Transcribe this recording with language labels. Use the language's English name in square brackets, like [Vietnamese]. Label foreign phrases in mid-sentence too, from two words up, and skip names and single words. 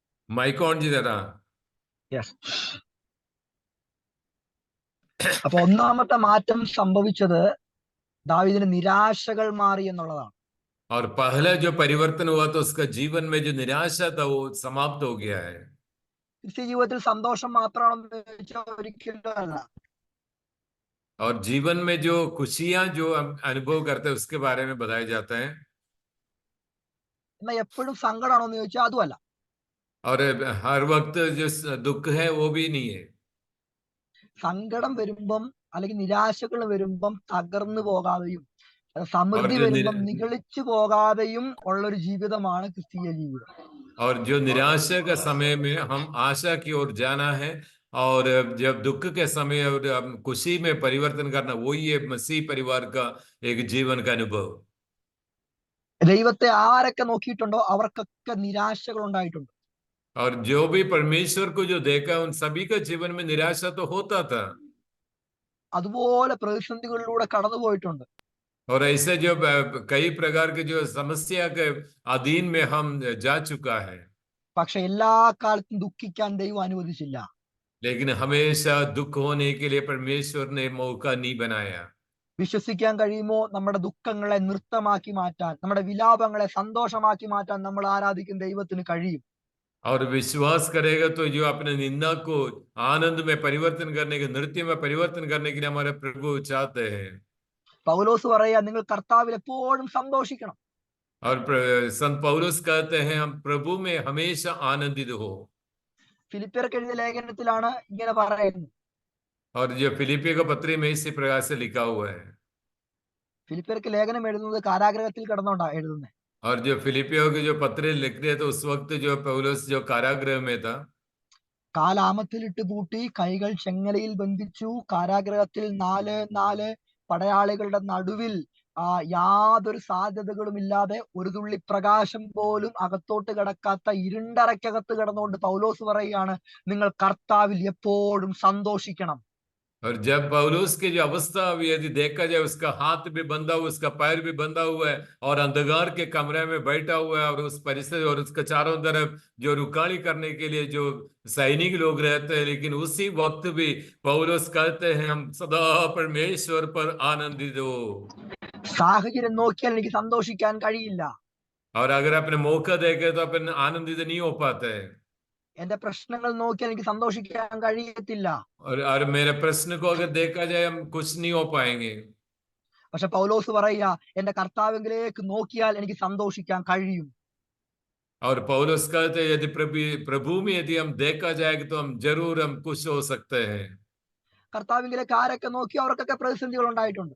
[English] mic on [Hindi] जी जरा। [English] യെസ്. [Malayalam] അപ്പൊ ഒന്നാമത്തെ മാറ്റം സംഭവിച്ചത് ദാവീദിന് നിരാശകൾ മാറി എന്നുള്ളതാണ്. [Hindi] और पहला जो परिवर्तन हुआ तो उसका जीवन में जो निराशा था वो समाप्त हो गया है। [Malayalam] ക്രിസ്ത്യ ജീവിതത്തിൽ സന്തോഷം മാത്രമാണെന്ന് ചോദിച്ചാൽ ഒരിക്കലും അല്ല. [Hindi] और जीवन में जो खुशियां जो हम अनुभव करते हैं उसके बारे में बताया जाता है। [Malayalam] എന്നാൽ എപ്പോഴും സങ്കടമാണോ എന്ന് ചോദിച്ചാൽ അതുമല്ല. [Hindi] और हर वक्त जो दुख है वो भी नहीं है। [Malayalam] സങ്കടം വരുമ്പം അല്ലെങ്കിൽ നിരാശകൾ വരുമ്പം തകർന്നു പോകാതെയും [Hindi] और [Malayalam] സമൃദ്ധി [Hindi] जो [Malayalam] വരുമ്പം നിഗളിച്ചു പോകാതെയും ഉള്ളൊരു ജീവിതമാണ് ക്രിസ്തീയ ജീവിതം. [Hindi] और जो निराशा का समय में हम आशा की ओर जाना है, और जब दुख के समय और खुशी में परिवर्तन करना, वही है मसीह परिवार का एक जीवन का अनुभव। [Malayalam] ദൈവത്തെ ആരൊക്കെ നോക്കിയിട്ടുണ്ടോ അവർക്കൊക്കെ നിരാശകൾ ഉണ്ടായിട്ടുണ്ട്. [Hindi] और जो भी परमेश्वर को जो देखा उन सभी का जीवन में निराशा तो होता था। [Malayalam] അതുപോലെ പ്രതിസന്ധികളിലൂടെ കടന്നുപോയിട്ടുണ്ട്. [Hindi] और ऐसे जो कई प्रकार के जो समस्या के अधीन में हम जा चुका है, [Malayalam] പക്ഷെ എല്ലാ കാലത്തും ദുഃഖിക്കാൻ ദൈവം അനുവദിച്ചില്ല. [Hindi] लेकिन हमेशा दुख होने के लिए परमेश्वर ने मौका नहीं बनाया। [Malayalam] വിശ്വസിക്കാൻ കഴിയുമോ? നമ്മുടെ ദുഃഖങ്ങളെ നൃത്തമാക്കി മാറ്റാൻ, നമ്മുടെ വിലാപങ്ങളെ സന്തോഷമാക്കി മാറ്റാൻ നമ്മൾ ആരാധിക്കുന്ന ദൈവത്തിന് കഴിയും. [Hindi] और विश्वास करेगा तो जो अपने निंदा को आनंद में परिवर्तन करने के, नृत्य में परिवर्तन करने के लिए हमारे प्रभु चाहते हैं। [Malayalam] പൗലോസ് പറയാ, നിങ്ങൾ കർത്താവിൽ എപ്പോഴും സന്തോഷിക്കണം. [Hindi] और संत पौलुस कहते हैं हम प्रभु में हमेशा आनंदित हो। [Malayalam] ഫിലിപ്പിയർക്ക് എഴുതിയ ലേഖനത്തിലാണ് ഇങ്ങനെ പറയുന്നത്. [Hindi] और जो फिलिपियों का पत्री में इसी प्रकार से लिखा हुआ है। [Malayalam] ഫിലിപ്പിയർക്ക് ലേഖനം എഴുതുന്നത് കാരാഗ്രഹത്തിൽ കിടന്നുകൊണ്ടാ എഴുതുന്നത്. [Hindi] और जो फिलिपियों के जो पत्र लिख रहे थे उस वक्त जो पौलुस जो कारागृह में था, [Malayalam] കാലാമത്തിലിട്ട് പൂട്ടി, കൈകൾ ചെങ്ങലയിൽ ബന്ധിച്ചു, കാരാഗ്രഹത്തിൽ 4 പടയാളികളുടെ നടുവിൽ യാതൊരു സാധ്യതകളും ഇല്ലാതെ ഒരു തുള്ളി പ്രകാശം പോലും അകത്തോട്ട് കിടക്കാത്ത ഇരുണ്ടറയ്ക്കകത്ത് കിടന്നുകൊണ്ട് പൗലോസ് പറയുകയാണ്, നിങ്ങൾ കർത്താവിൽ എപ്പോഴും സന്തോഷിക്കണം. [Hindi] और जब पौलुस की जो अवस्था हुई, यदि देखा जाए उसका हाथ भी बंधा हुआ, उसका पैर भी बंधा हुआ है, और अंधकार के कमरे में बैठा हुआ है, और उस परिस्थिति और उसके चारों तरफ जो रुकाली करने के लिए जो सैनिक लोग रहते हैं, लेकिन उसी वक्त भी पौलुस कहते हैं हम सदा परमेश्वर पर आनंदित हो। [Malayalam] സാഹചര്യം നോക്കിയാൽ എനിക്ക് സന്തോഷിക്കാൻ കഴിയില്ല. [Hindi] और अगर अपने मौका देखे तो अपन आनंदित नहीं हो पाते हैं। [Malayalam] എന്റെ പ്രശ്നങ്ങൾ നോക്കിയാൽ എനിക്ക് സന്തോഷിക്കാൻ കഴിയത്തില്ല. [Hindi] और मेरे प्रश्न को अगर देखा जाए हम कुछ नहीं हो पाएंगे। [Malayalam] പക്ഷെ പൗലോസ് പറയുക, എന്റെ കർത്താവിലേക്ക് നോക്കിയാൽ എനിക്ക് സന്തോഷിക്കാൻ കഴിയും. [Hindi] और पौलुस कहते हैं यदि प्रभु में यदि हम देखा जाएगा तो हम जरूर हम खुश हो सकते हैं। [Malayalam] കർത്താവിലേക്ക് ആരൊക്കെ നോക്കി അവർക്കൊക്കെ പ്രതിസന്ധികൾ ഉണ്ടായിട്ടുണ്ട്.